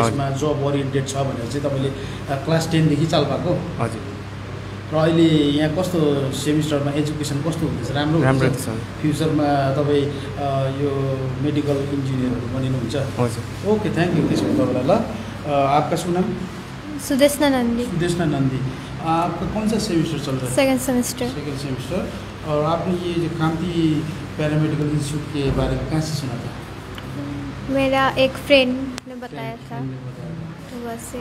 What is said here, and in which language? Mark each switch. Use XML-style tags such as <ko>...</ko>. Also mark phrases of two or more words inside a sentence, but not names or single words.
<ne>यसमा जब ओरिएन्टेड छ भनेर चाहिँ तपाईँले क्लास 10 देखि चाल भएको हजुर र अहिले यहाँ कस्तो सेमिस्टरमा एजुकेसन कस्तो हुँदैछ राम्रो राम्रो हुँदैछ? छ। फ्युचरमा तपाईँ यो</ne> <en>medical engineerहरू</en> <ne>बनिनुहुन्छ हजुर</ne> <en>okay thank you</en> <ne>त्यसो भने तपाईँलाई ल</ne> <hi>आपका शुभ नाम सुदेशना नन्दी सुदेशना नंदी आपका कौन सा सेमिस्टर चल रहा है</hi> <en>second semester second semester</en> <hi>और आपने ये जो कामती</hi> <en>paramedical institute</en> <hi>के बारे में कहाँ से सुना था मेरा एक फ्रेंड ने बताया था तो बस से</hi>